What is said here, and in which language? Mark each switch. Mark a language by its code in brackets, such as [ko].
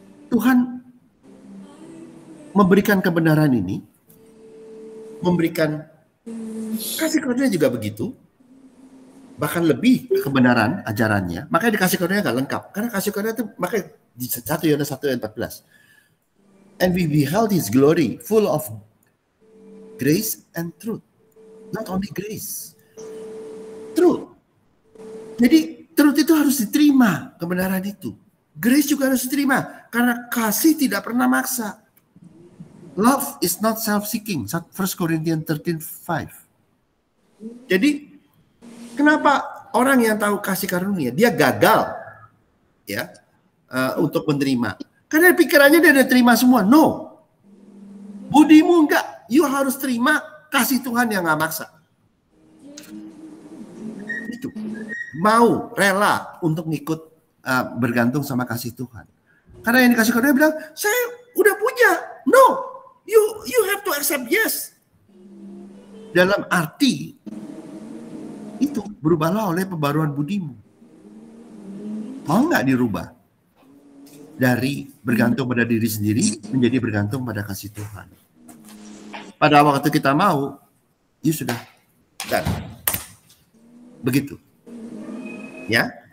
[id] Tuhan memberikan kebenaran ini, memberikan kasih karunia juga begitu, bahkan lebih kebenaran ajarannya. Makanya dikasih karunia nggak lengkap, karena kasih karunia itu makanya di 1 Yohanes 1 ayat 14. [en] And we beheld His glory, full of grace and truth. Not only grace, truth. [id] Jadi truth itu harus diterima, kebenaran itu. Grace juga harus diterima, karena kasih tidak pernah maksa. [en] Love is not self-seeking. 1 Corinthians 13:5. [id] Jadi kenapa orang yang tahu kasih karunia dia gagal ya untuk menerima? Karena pikirannya dia udah terima semua. No, budimu enggak. You harus terima kasih Tuhan yang nggak maksa. Itu mau rela untuk ngikut bergantung sama kasih Tuhan. Karena yang dikasih karunia bilang, saya udah punya. [en] No, you have to accept yes. [id] Dalam arti itu berubahlah oleh pembaruan budimu. Mau nggak dirubah? Dari bergantung pada diri sendiri menjadi bergantung pada kasih Tuhan. Pada waktu kita mau, ya sudah. Dan begitu. Ya.